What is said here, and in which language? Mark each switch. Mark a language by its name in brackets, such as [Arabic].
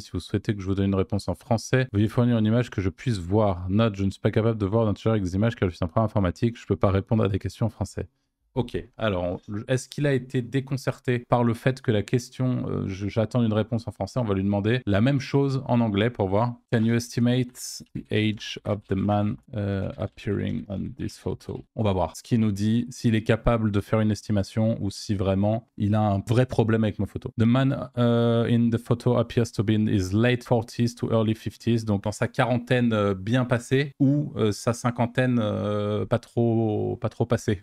[French] Si vous souhaitez que je vous donne une réponse en français, veuillez fournir une image que je puisse voir. Note, je ne suis pas capable de voir l'intérieur avec des images car je suis un programme informatique. Je ne peux pas répondre à des questions en français. Ok, alors est-ce qu'il a été déconcerté par le fait que la question, j'attends une réponse en français, on va lui demander la même chose en anglais pour voir. [English] Can you estimate the age of the man appearing on this photo? [French] On va voir ce qu'il nous dit, s'il est capable de faire une estimation ou si vraiment il a un vrai problème avec ma photo. [English] The man in the photo appears to be in his late 40s to early 50s, [French] donc dans sa quarantaine bien passée ou sa cinquantaine pas trop passée.